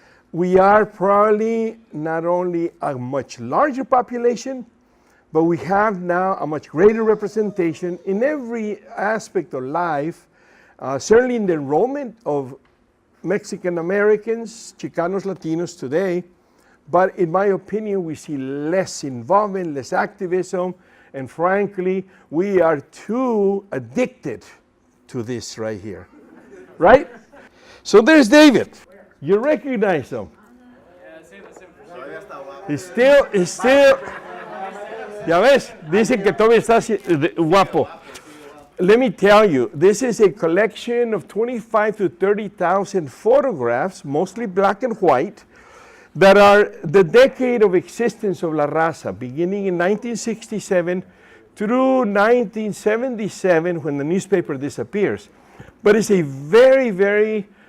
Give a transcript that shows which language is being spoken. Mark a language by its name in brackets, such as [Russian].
[English] We are probably not only a much larger population, but we have now a much greater representation in every aspect of life, certainly in the enrollment of Mexican Americans, Chicanos, Latinos today. But in my opinion, we see less involvement, less activism, and frankly, we are too addicted to this right here, right? So there's David. You recognize him. He's still, [Spanish] ya ves, dicen que todavía está guapo. [English] Let me tell you, this is a collection of 25 to 30,000 photographs, mostly black and white, that are the decade of existence of La Raza, beginning in 1967 through 1977 when the newspaper disappears. But it's a very, very